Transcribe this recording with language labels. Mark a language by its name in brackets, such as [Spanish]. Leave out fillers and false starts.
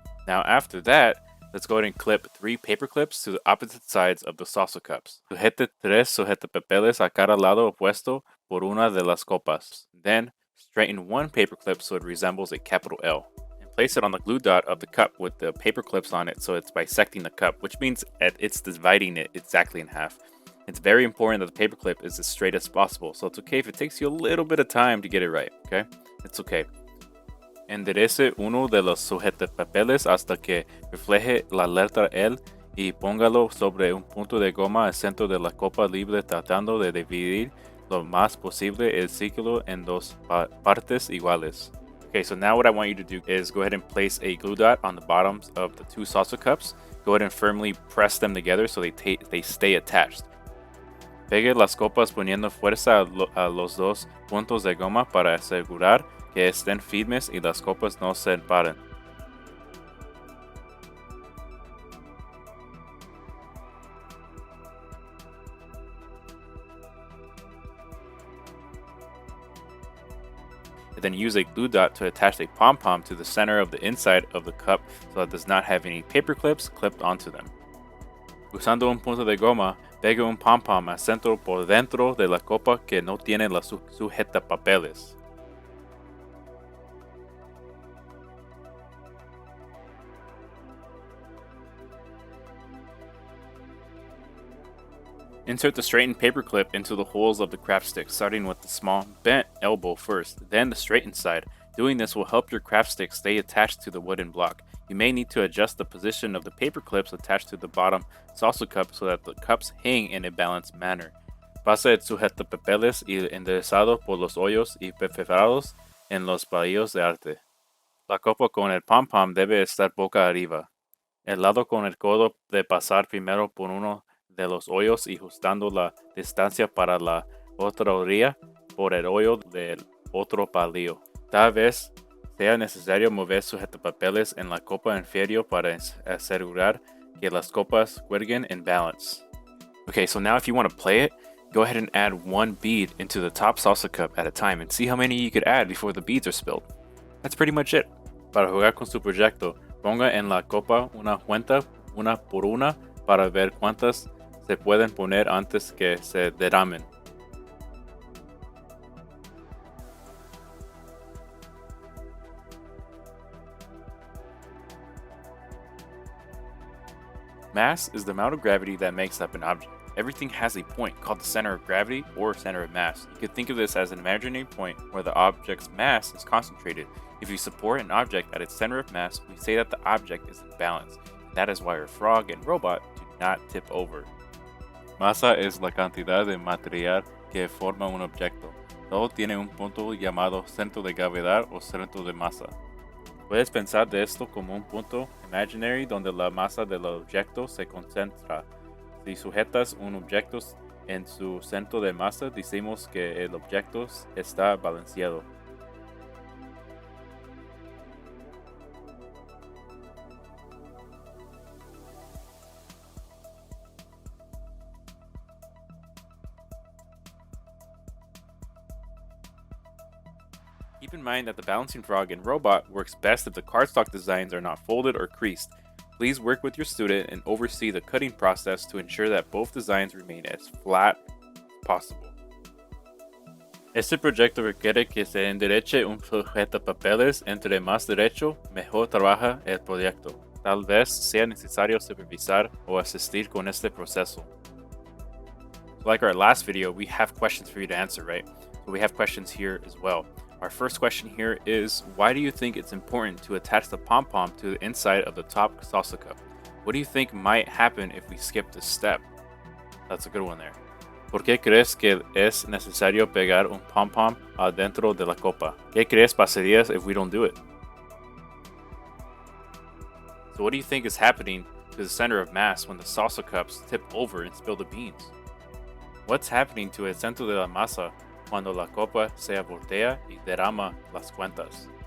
[English] Now after that, let's go ahead and clip 3 paper clips to the opposite sides of the salsa cups. [Spanish] Sujete 3 sujetapapeles a cada lado opuesto por una de las copas. [English] Then straighten 1 paper clip so it resembles a capital L. And place it on the glue dot of the cup with the paper clips on it so it's bisecting the cup, which means it's dividing it exactly in half. It's very important that the paper clip is as straight as possible, so it's okay if it takes you a little bit of time to get it right, okay? It's okay. [Spanish] Enderece uno de los sujetapapeles hasta que refleje la letra L y póngalo sobre un punto de goma al centro de la copa libre, tratando de dividir lo más posible el círculo en dos partes iguales. [English] Okay, so now what I want you to do is go ahead and place a glue dot on the bottoms of the 2 salsa cups. Go ahead and firmly press them together so they stay attached. [Spanish] Pegue las copas poniendo fuerza a los dos puntos de goma para asegurar que estén firmes y las copas no se separen. [English] And then use a glue dot to attach a pom-pom to the center of the inside of the cup so that it does not have any paper clips clipped onto them. [Spanish] Usando un punto de goma, pegue un pom-pom al centro por dentro de la copa que no tiene los sujetapapeles. [English] Insert the straightened paper clip into the holes of the craft stick, starting with the small bent elbow first, then the straightened side. Doing this will help your craft stick stay attached to the wooden block. You may need to adjust the position of the paper clips attached to the bottom salsa cup so that the cups hang in a balanced manner. [Spanish] Pasa el sujetapapeles y enderezado por los hoyos y perforados en los palillos de arte. La copa con el pom-pom debe estar boca arriba. El lado con el codo de pasar primero por uno de los hoyos y ajustando la distancia para la otra orilla por el hoyo del otro palillo. Tal vez sea necesario mover sujetapapeles en la copa inferior para asegurar que las copas cuelguen [English] in balance. Okay, so now if you want to play it, go ahead and add one bead into the top salsa cup at a time and see how many you could add before the beads are spilled. That's pretty much it. [Spanish] Para jugar con su proyecto, ponga en la copa una cuenta una por una para ver cuántas se pueden poner antes que se derramen. [English] Mass is the amount of gravity that makes up an object. Everything has a point called the center of gravity or center of mass. You could think of this as an imaginary point where the object's mass is concentrated. If you support an object at its center of mass, we say that the object is in balance. That is why our frog and robot do not tip over. [Spanish] Masa es la cantidad de material que forma un objeto. Todo tiene un punto llamado centro de gravedad o centro de masa. Puedes pensar de esto como un punto [English] imaginary [Spanish] donde la masa del objeto se concentra. Si sujetas un objeto en su centro de masa, decimos que el objeto está balanceado. [English] Keep in mind that the balancing frog and robot works best if the cardstock designs are not folded or creased. Please work with your student and oversee the cutting process to ensure that both designs remain as flat as possible. [Spanish] Este proyecto requiere que se endereche un sujetapapeles. Entre más derecho, mejor trabaja el proyecto. Tal vez sea necesario supervisar o asistir con este proceso. [English] Like our last video, we have questions for you to answer, right? So we have questions here as well. Our first question here is, why do you think it's important to attach the pom-pom to the inside of the top salsa cup? What do you think might happen if we skip this step? That's a good one there. [Spanish] ¿Por qué crees que es necesario pegar un pom-pom adentro de la copa? ¿Qué crees pasaría [English] if we don't do it? So what do you think is happening to the center of mass when the salsa cups tip over and spill the beans? What's happening to [Spanish] el centro de la masa cuando la copa se voltea y derrama las cuentas?